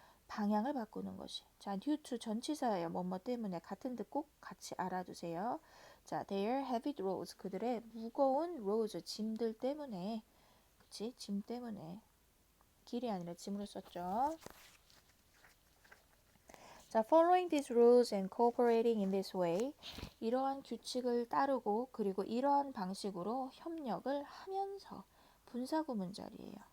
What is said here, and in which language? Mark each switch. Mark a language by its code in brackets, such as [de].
[ko] 방향을 바꾸는 것이. 자, due to 전치사예요. 뭐뭐 때문에 같은 뜻 꼭 같이 알아두세요. 자, [en] their heavy loads [ko] 그들의 무거운 loads 짐들 때문에 그치? 짐 때문에 길이 아니라 짐으로 썼죠. [en] 자, following these rules and cooperating in this way. [ko] 이러한 규칙을 따르고 그리고 이러한 방식으로 협력을 하면서 분사구문절이에요.